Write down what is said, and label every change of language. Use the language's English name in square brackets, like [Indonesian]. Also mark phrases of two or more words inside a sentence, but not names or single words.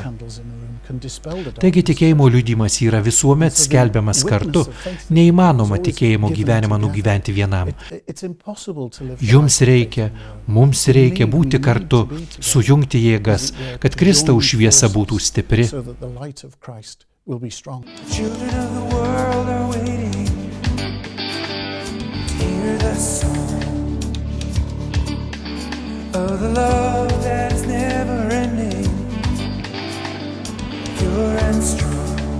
[Lithuanian] Taigi tikėjimo liudijimas yra visuomet skelbiamas kartu. Neįmanoma tikėjimo gyvenimą nugyventi vienam. Mums reikia būti kartu, sujungti jėgas, kad Kristaus šviesa būtų stipri. [English] Children of the world are waiting to hear the song of the love that is never ending, pure and strong.